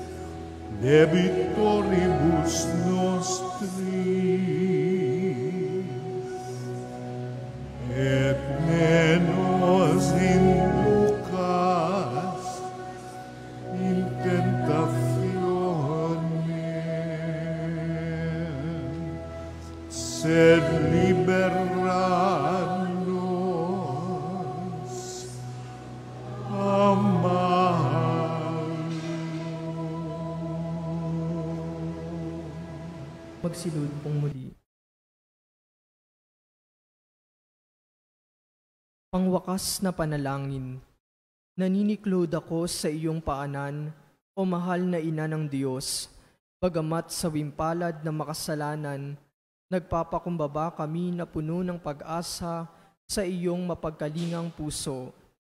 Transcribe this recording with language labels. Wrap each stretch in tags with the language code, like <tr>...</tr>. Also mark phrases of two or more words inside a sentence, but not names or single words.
<la>debitoribus nostris, et ne nos inducas in tentationem, sed libera nos a malo.</la> <tl>Magsilud pong muli. Pangwakas na panalangin, naniniklod ako sa iyong paanan, o mahal na ina ng Diyos. Bagamat sa wimpalad na makasalanan, nagpapakumbaba kami na puno ng pag-asa sa iyong mapagkalingang puso.</tl>